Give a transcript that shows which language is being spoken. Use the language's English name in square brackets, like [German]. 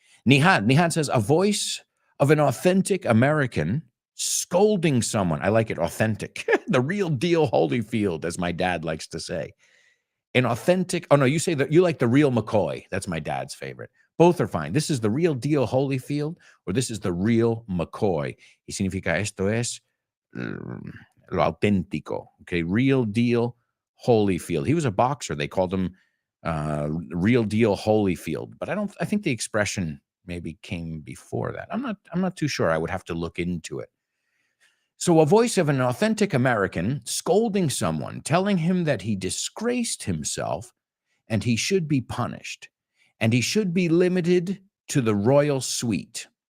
[English] Nihad says, a voice of an authentic American scolding someone. I like it, authentic. The real deal Holyfield, as my dad likes to say. An authentic, oh no, you say that you like the real McCoy. That's my dad's favorite. Both are fine. This is the real deal Holyfield, or this is the real McCoy. [Spanish] Y significa esto es lo auténtico. [English] Okay, real deal Holyfield. He was a boxer. They called him real deal Holyfield. But I think the expression maybe came before that. I'm not too sure. I would have to look into it. So a voice of an authentic American scolding someone, telling him that he disgraced himself and he should be punished and he should be limited to the royal suite.